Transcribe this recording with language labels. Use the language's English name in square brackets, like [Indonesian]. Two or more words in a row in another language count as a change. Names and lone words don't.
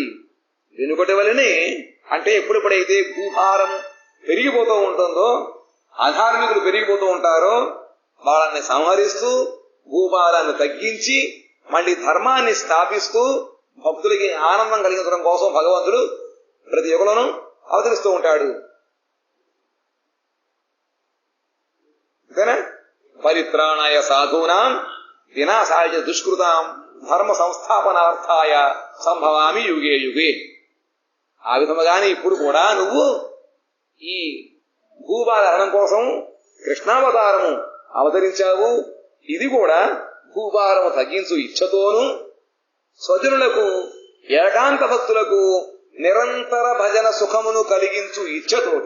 [Telugu] వెనుకటి వలనే అంటే ఎప్పుడెప్పుడైతే భూభారం పెరిగిపోతూ ఉంటుందో, అధార్మికులు పెరిగిపోతూ ఉంటారో వాళ్ళని సంహరిస్తూ భూభారాన్ని తగ్గించి మళ్ళీ ధర్మాన్ని స్థాపిస్తూ భక్తులకి ఆనందం కలిగించడం కోసం భగవంతుడు ప్రతి యుగంలోనూ అవతరిస్తూ ఉంటాడు. అంతేనా? [Sanskrit] పరిత్రాణాయ సాధూనాం వినాశాయ దుష్కృతాం ధర్మ సంస్థాపనార్థాయ సంభవామి యుగే యుగే. [Telugu] ఆ విధముగానే ఇప్పుడు కూడా నువ్వు ఈ భూభారహరణం కోసం కృష్ణావతారము అవతరించావు. ఇది కూడా భూభారము తగ్గించు ఇచ్ఛతోను స్వజనులకు ఏకాంత భక్తులకు నిరంతర భజన సుఖమును కలిగించు ఇచ్ఛతోటి.